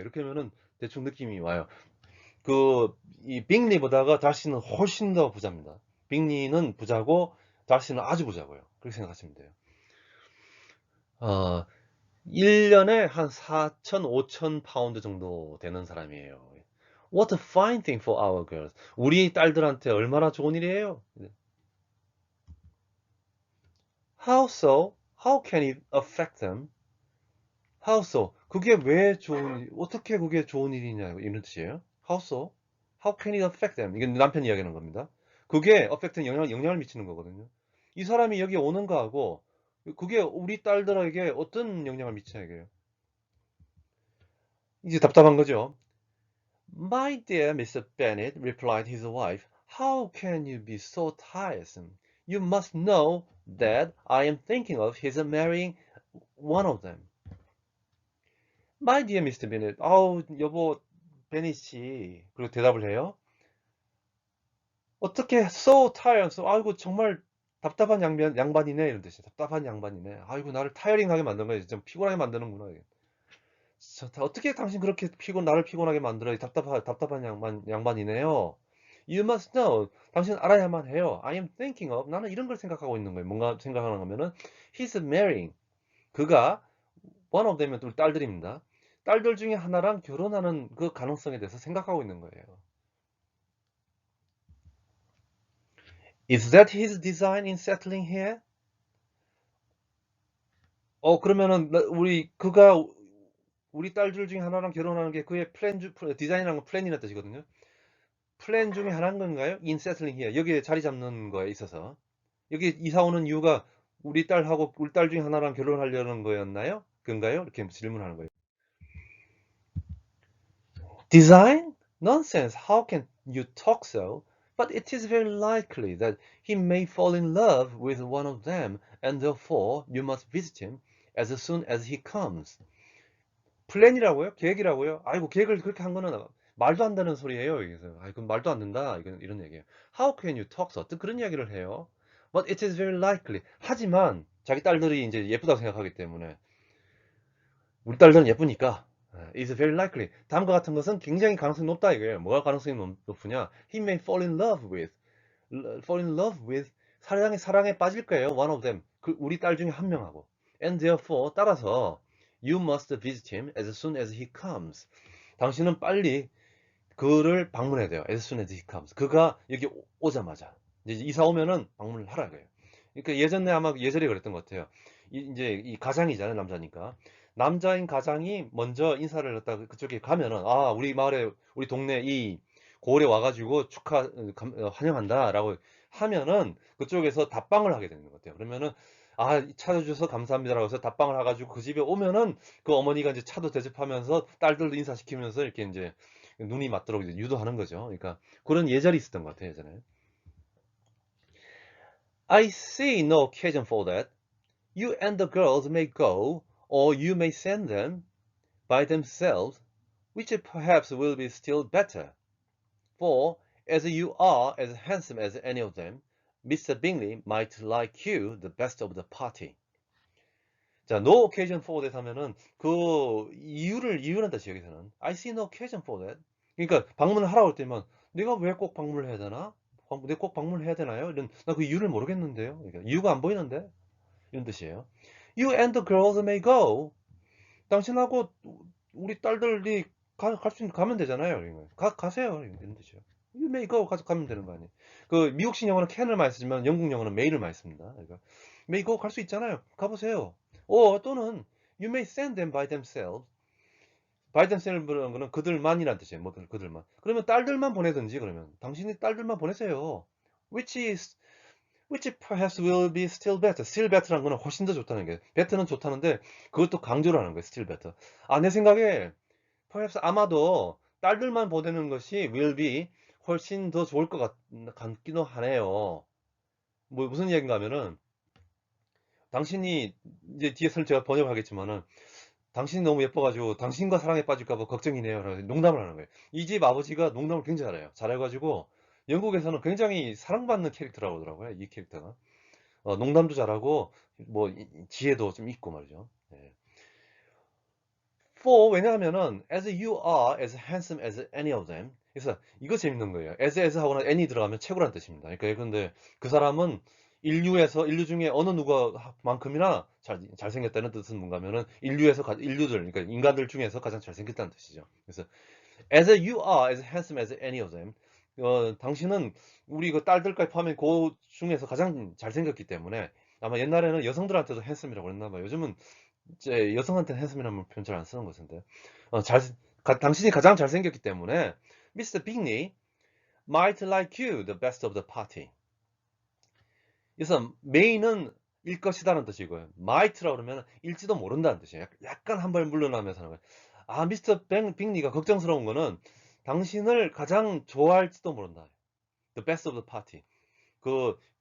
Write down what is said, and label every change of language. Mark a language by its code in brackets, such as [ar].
[ko] 이렇게 하면은 대충 느낌이 와요. 이 빅리보다가 달시는 훨씬 더 부자입니다. 빅리는 부자고 달시는 아주 부자고요. 그렇게 생각하시면 돼요. 어, 1년에 한 4천, 5천 파운드 정도 되는 사람이에요. [en] What a fine thing for our girls. [ko] 우리 딸들한테 얼마나 좋은 일이에요. [en] How so? How can it affect them? How so? [ko] 그게 왜 어떻게 그게 좋은 일이냐, 이런 뜻이에요. [en] How so? How can it affect them? [ko] 이건 남편 이야기하는 겁니다. 그게 affect는 영향을 미치는 거거든요. 이 사람이 여기 오는 거하고, 그게 우리 딸들에게 어떤 영향을 미치냐, 이게요. 이제 답답한 거죠. [en] My dear Mr. Bennet, replied his wife, how can you be so tiresome? You must know that I am thinking of his marrying one of them. My dear Mr. [ko] Bennet, 아우, 여보, 베닛 씨. 그리고 대답을 해요. 어떻게, [en] so tiresome. [ko] 아이고, 정말 답답한 양반이네. 이런 뜻이에요. 답답한 양반이네. 아이고, 나를 타이어링하게 만든 거예요. 좀 피곤하게 만드는구나. 어떻게 당신 그렇게 나를 피곤하게 만들어? 답답한 양반이네요. [en] You must know. [ko] 당신 알아야만 해요. [en] I am thinking of. [ko] 나는 이런 걸 생각하고 있는 거예요. 뭔가 생각하는 거면은, [en] he's marrying. [ko] 그가, [en] one of them [ko] 은 또 딸들입니다. 딸들 중에 하나랑 결혼하는 그 가능성에 대해서 생각하고 있는 거예요. [en] Is that his design in settling here? [ko] 그러면은, 그가 우리 딸들 중에 하나랑 결혼하는 게 그의 디자인이라는 건 플랜이라는 뜻이거든요. 플랜 중에 하나인 건가요? In settling here. 여기에 자리 잡는 거에 있어서. 여기 이사 오는 이유가 우리 딸 중에 하나랑 결혼하려는 거였나요? 그건가요? 이렇게 질문하는 거예요. [en] Design? Nonsense. How can you talk so? But it is very likely that he may fall in love with one of them, and therefore you must visit him as soon as he comes. [ko] 플랜이라고요? 계획이라고요? 아이고, 계획을 그렇게 한 거는 말도 안 되는 소리예요. 그래서 그건 말도 안 된다. 이런 얘기예요. [en] How can you talk so? [ko] 그런 이야기를 해요. [en] But it is very likely. [ko] 하지만 자기 딸들이 이제 예쁘다고 생각하기 때문에 우리 딸들은 예쁘니까 [en] is very likely. [ko] 다음과 같은 것은 굉장히 가능성이 높다 이거예요. 뭐가 가능성이 높으냐? [en] He may fall in love with [ko] 사랑에 빠질 거예요. [en] One of them. [ko] 우리 딸 중에 한 명하고. [en] And therefore [ko] 따라서 [en] you must visit him as soon as he comes. [ko] 당신은 빨리 그를 방문해야 돼요. [en] As soon as he comes. [ko] 그가 여기 오자마자 이제 이사 오면은 방문을 하라 그래요. 그러니까 예전에 아마 예절이 그랬던 것 같아요. 이제 이 가장이잖아요, 남자니까. 남자인 가장이 먼저 인사를 갖다가 그쪽에 가면은 우리 마을에 우리 동네 이 고을에 와가지고 환영한다라고 하면은 그쪽에서 답방을 하게 되는 것 같아요. 그러면은 찾아주셔서 감사합니다라고 해서 답방을 해가지고 그 집에 오면은 그 어머니가 이제 차도 대접하면서 딸들도 인사시키면서 이렇게 이제 눈이 맞도록 이제 유도하는 거죠. 그러니까 그런 예절이 있었던 것 같아요, 예전에. [en] I see no occasion for that. You and the girls may go, or you may send them by themselves, which perhaps will be still better. For, as you are as handsome as any of them, Mr. Bingley might like you the best of the party. [ko] 자, [en] no occasion for that [ko] 하면은 그 이유란 뜻이에요, 여기서는. [en] I see no occasion for that. [ko] 그러니까 방문을 하라고 할 때면 내가 왜 꼭 방문을 해야 되나? 내가 꼭 방문을 해야 되나요? 나 그 이유를 모르겠는데요. 그러니까 이유가 안 보이는데? 이런 뜻이에요. [en] You and the girls may go. [ko] 당신하고 우리 딸들이 가면 되잖아요. 가세요. 이런 뜻이에요. [en] You may go. [ko] 가면 되는 거 아니에요. 그 미국식 영어는 can을 많이 쓰지만 영국 영어는 may를 많이 씁니다. 그러니까 [en] may go [ko] 갈 수 있잖아요. 가보세요. [en] 또는 you may send them by themselves. by themselves [ko] 라는 거는 그들만이란 뜻이에요. 뭐 그들만. 그러면 딸들만 보내든지 그러면 당신이 딸들만 보내세요. [en] which perhaps will be still better. still better [ko] 란 거는 훨씬 더 좋다는 게. better는 좋다는데 그것도 강조를 하는 거예요. [en] still better. [ko] 내 생각에 [en] perhaps [ko] 아마도 딸들만 보내는 것이 [en] will be [ko] 훨씬 더 좋을 것 같기도 하네요. 뭐 무슨 이야기인가 하면은 당신이 이제 뒤에서 제가 번역하겠지만은 당신이 너무 예뻐가지고 당신과 사랑에 빠질까봐 걱정이네요. 라고 농담을 하는 거예요. 이 집 아버지가 농담을 굉장히 잘해요. 잘해가지고 영국에서는 굉장히 사랑받는 캐릭터라고 하더라고요. 이 캐릭터가. 농담도 잘하고 뭐 지혜도 좀 있고 말이죠. 네. [en] For [ko] 왜냐하면은 [en] as you are as handsome as any of them. [ko] 그래서 이거 재밌는 거예요. as 하고는 any 들어가면 최고란 뜻입니다. 그러니까 근데 그 사람은 인류 중에 어느 누구만큼이나 잘생겼다는 뜻은 뭔가면은 인류들, 그러니까 인간들 중에서 가장 잘생겼다는 뜻이죠. 그래서 [en] as you are as handsome as any of them. [ko] 당신은 우리 그 딸들까지 포함해 그 중에서 가장 잘생겼기 때문에 아마 옛날에는 여성들한테도 핸섬이라고 그랬나 봐요. 요즘은 이제 여성한테는 핸섬이라는 표현 잘 안 쓰는 것 같은데. 당신이 가장 잘생겼기 때문에 Mr. [en] Bigney might like you the best of the party. [ko] 그래서 may는 일 것이다라는 뜻이고요. might라고 그러면 일지도 모른다는 뜻이에요. 약간 한 발 물러나면서 하는 거예요. 아, 미스터 빅리가 걱정스러운 거는 당신을 가장 좋아할지도 모른다. [en] The best of the party.